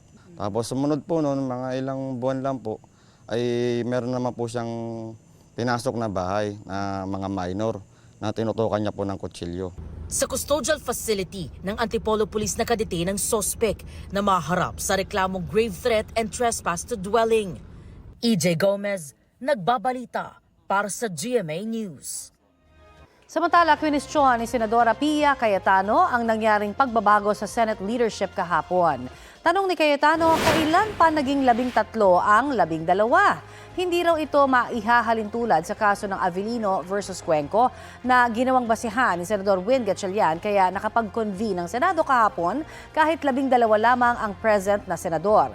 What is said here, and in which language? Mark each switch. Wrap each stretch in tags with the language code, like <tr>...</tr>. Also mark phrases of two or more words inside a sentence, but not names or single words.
<tl>Tapos sumunod po noon, mga ilang buwan lang po, ay meron naman po siyang pinasok na bahay na mga minor na tinutukan niya po ng kutsilyo. Sa</tl> <en>custodial facility</en> <tl>ng Antipolo Police nakadetain ang sospek na maharap sa reklamong</tl> <en>grave threat and trespass to dwelling.</en> <tl>EJ Gomez, nagbabalita para sa GMA News. Samantala, kwinestiyon ni Senadora Pia Cayetano ang nangyaring pagbabago sa</tl> <en>Senate leadership</en> <tl>kahapon. Tanong ni Cayetano, kailan pa naging 13 ang 12? hindi raw ito maihahalin tulad sa kaso ng Avellino versus Cuenco na ginawang basihan ni Senador Win Gatchalian kaya nakapag-convene ng Senado kahapon kahit 12 lamang ang present na senador.</tl>